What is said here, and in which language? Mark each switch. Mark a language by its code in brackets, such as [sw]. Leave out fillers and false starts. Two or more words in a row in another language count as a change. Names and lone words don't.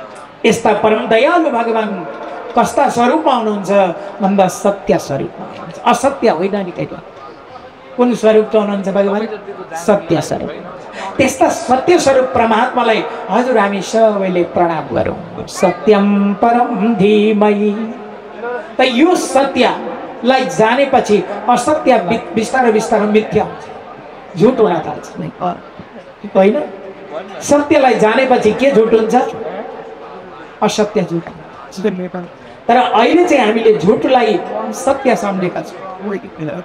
[ne] यस्ता परम दयालु भगवान कस्ता स्वरूपमा हुनुहुन्छ भन्दा सत्य स्वरूपमा हुनुहुन्छ, असत्य होइन नि। कुन स्वरूप हुनुहुन्छ भगवान? सत्य स्वरूप। त्यस्ता सत्य स्वरूप परमात्मालाई हजुर हामी सबैले प्रणाम गरौँ। [sa] सत्यम परम धीमहि। [ne] त यो सत्यलाई जानेपछि असत्य बिस्तारै बिस्तारै मिथ्या हुन्छ, झुट हुन थाल्छ होइन। सत्यलाई जानेपछि के झुट हुन्छ? असत्य झुट। तर अहिले चाहिँ हामीले झुटलाई सत्य सम्झेका छौँ।